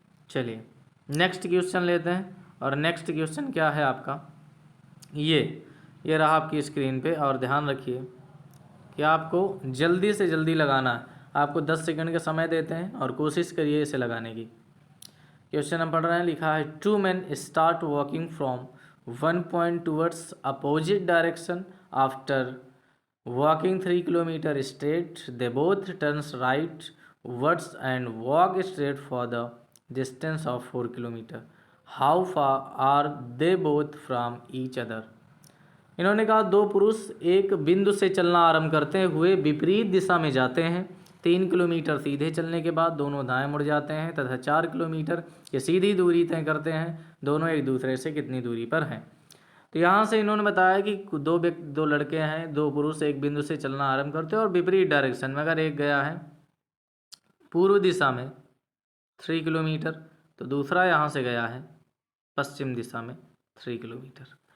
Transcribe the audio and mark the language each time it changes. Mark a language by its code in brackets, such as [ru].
[hi] चलिए next question लेते हैं। और नेक्स्ट क्वेश्चन क्या है आपका, ये रहा आपकी स्क्रीन पे, और ध्यान रखिए कि आपको जल्दी से जल्दी लगाना है। आपको 10 सेकंड का समय देते हैं और कोशिश करिए इसे लगाने की। क्वेश्चन हम पढ़ रहे हैं, लिखा है [en] 2 men start walking from 1 point towards opposite direction after walking 3 kilometer straight. They both turns rightwards and walk straight for the distance of 4 kilometer. How far are they both from each other? [hi] इन्होंने कहा दो पुरुष एक बिंदु से चलना आरंभ करते हुए विपरीत दिशा में जाते हैं। 3 किलोमीटर सीधे चलने के बाद दोनों दाएं मुड़ जाते हैं तथा 4 किलोमीटर की सीधी दूरी तय करते हैं। दोनों एक दूसरे से कितनी दूरी पर हैं। तो यहाँ से इन्होंने बताया कि दो लड़के हैं, दो पुरुष एक बिंदु से चलना आरंभ करते हैं और विपरीत डायरेक्शन में, अगर एक गया है पूर्व दिशा में 3 किलोमीटर, तो दूसरा यहाँ से गया है पश्चिम दिशा में 3 किलोमीटर।